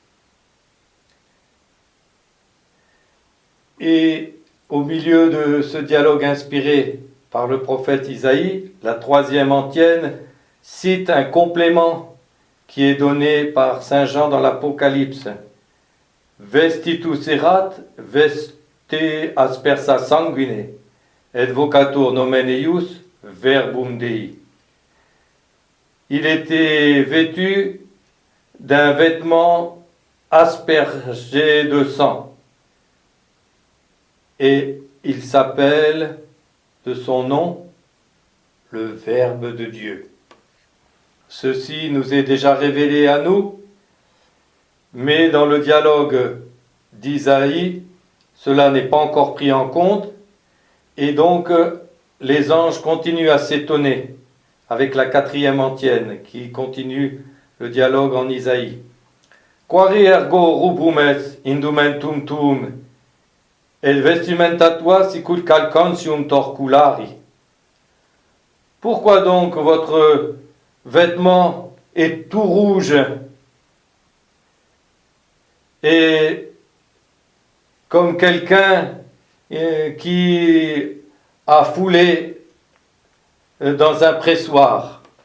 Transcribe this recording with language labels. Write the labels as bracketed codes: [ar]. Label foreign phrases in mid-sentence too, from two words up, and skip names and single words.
[fr] Et au milieu de ce dialogue inspiré par le prophète Isaïe, la troisième antienne cite un complément qui est donné par saint Jean dans l'Apocalypse. [la] Vestitus erat, veste aspersa sanguine, et vocatur nomen eius, verbum Dei. [fr] Il était vêtu d'un vêtement aspergé de sang, et il s'appelle de son nom le Verbe de Dieu. Ceci nous est déjà révélé à nous, mais dans le dialogue d'Isaïe, cela n'est pas encore pris en compte, et donc les anges continuent à s'étonner avec la quatrième antienne qui continue le dialogue en Isaïe. [la] Quare ergo rubumes indumentum tuum, et vestimenta tua sicul calcantium torculari. [fr] Pourquoi donc votre vêtement est tout rouge et comme quelqu'un qui a foulé dans un pressoir?